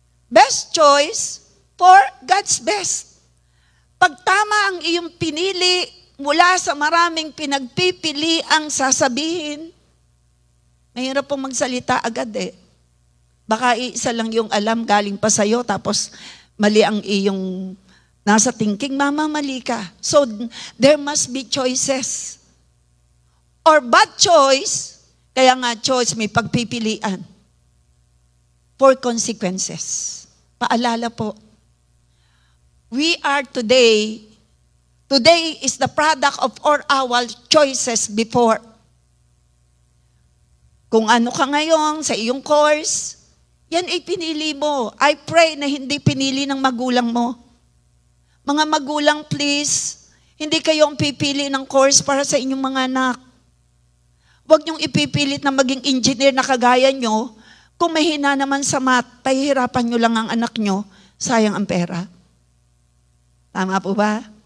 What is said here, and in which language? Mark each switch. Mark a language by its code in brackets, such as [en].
[en] Best choice for God's best. [tl] Pag tama ang iyong pinili mula sa maraming pinagpipili ang sasabihin, mahirap pong magsalita agad eh. Baka isa lang yung alam galing pa sa'yo, tapos mali ang iyong nasa thinking, mali ka. [en] So, there must be choices. Or bad choice, [tl] kaya nga choice may pagpipilian. [en] For consequences. [tl] Paalala po, [en] we are today is the product of all our choices before. [tl] Kung ano ka ngayon sa iyong course, yan ay pinili mo. [en] I pray [tl] na hindi pinili ng magulang mo. Mga magulang, please, hindi kayo ang pipili ng course para sa inyong mga anak. Huwag niyong ipipilit na maging engineer na kagaya nyo. Kung mahina naman sa math, pahihirapan nyo lang ang anak nyo, sayang ang pera. Tama po ba?